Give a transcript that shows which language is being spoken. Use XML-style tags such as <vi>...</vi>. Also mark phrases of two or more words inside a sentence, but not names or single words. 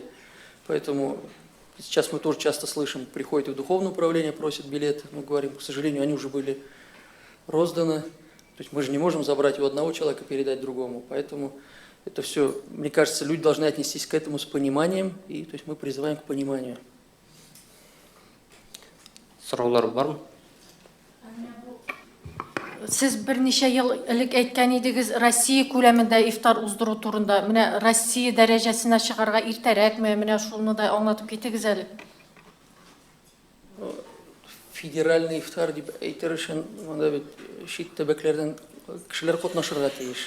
<ru>Поэтому сейчас мы тоже часто слышим, приходят в духовное управление, просят билеты, мы говорим, к сожалению, они уже были розданы. То есть мы же не можем забрать у одного человека и передать другому. Поэтому это все, мне кажется, люди должны отнестись к этому с пониманием, и то есть мы призываем к пониманию.</ru> <kk>Сұраулар бар ма?</kk> <tt>Сез берничә ел элек әйткән идегез, Россия күләмендә ифтар уздыру турында. Менә Россия дәрәҗәсенә чыгарга иртәрәкме? Менә шуны да аңлатып китегез әле. Федеральный ифтар дип әйтер өчен, монда бит чит төбәкләрдән кешеләр катнашырга тиеш.</tt>